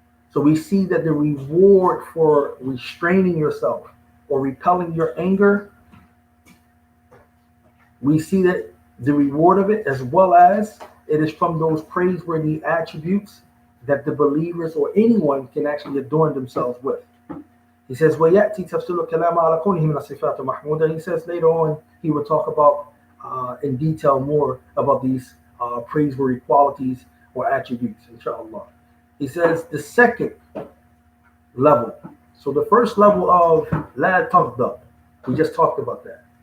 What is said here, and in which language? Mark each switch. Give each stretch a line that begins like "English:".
English: So we see that the reward for restraining yourself or repelling your anger, we see that the reward of it, as well as it is from those praiseworthy attributes that the believers or anyone can actually adorn themselves with. He says,
Arabic: وَيَأْتِي تَفْصِيلُ الْكَلَامَ عَلَى كُونِهِ مِنَ الصِّفَاتِ مَحْمُودًا.
English: He says later on, he will talk about in detail more about these praiseworthy qualities or attributes, inshallah. He says the second level. So the first level of la taghdab, we just talked about that.